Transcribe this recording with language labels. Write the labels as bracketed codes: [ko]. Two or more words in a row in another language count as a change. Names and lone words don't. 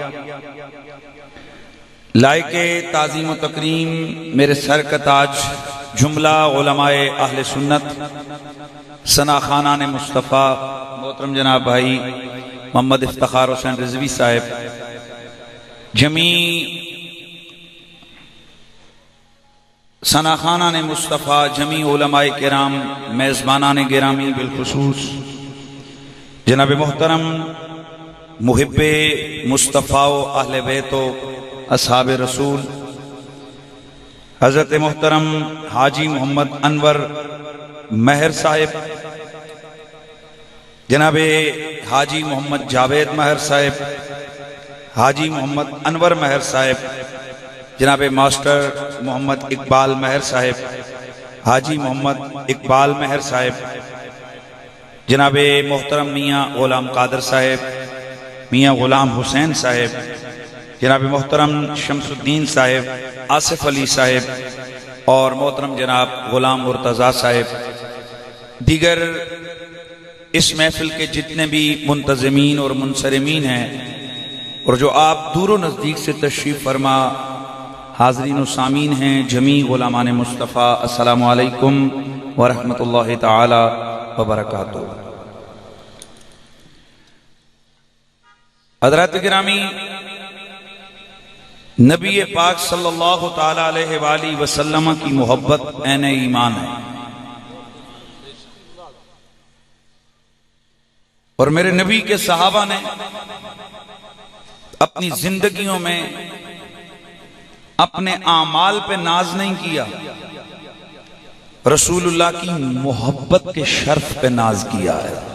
[ur] لائقِ تعظیم و تکریم میرے سر کا تاج جملہ علمائے اہلِ سنت ثنا خوانانِ مصطفیٰ محترم جناب بھائی محمد افتخار حسین رضوی صاحب جمیع ثنا خوانانِ مصطفیٰ جمیع علمائے کرام میزبانانِ گرامی بالخصوص جناب محترم محبِ مصطفیٰ و اہلِ بیت و اصحابِ رسول حضرت محترم حاجی محمد انور مہر صاحب جنابِ حاجی محمد جاوید مہر صاحب حاجی محمد انور مہر صاحب جنابِ ماسٹر محمد اقبال مہر صاحب حاجی محمد اقبال مہر صاحب جنابِ محترم میاں غلام قادر صاحب میاں غلام حسین صاحب جناب محترم شمس الدین صاحب آصف علی صاحب اور محترم جناب غلام مرتضیٰ صاحب دیگر اس محفل کے جتنے بھی منتظمین اور منصرمین ہیں اور جو آپ دور نزدیک سے تشریف فرما حاضرین و سامعین ہیں جمیع غلامانِ مصطفیٰ [ar] السلام عليكم ورحمة الله تعالى وبركاته. [ur] حضراتِ گرامی نبی پاک [ar] صلى الله تعالى عليه وسلم [ur] کی محبت عینِ ایمان ہے اور میرے نبی کے صحابہ نے اپنی زندگیوں میں اپنے اعمال پہ ناز نہیں کیا، رسول اللہ کی محبت کے شرف پہ ناز کیا ہے.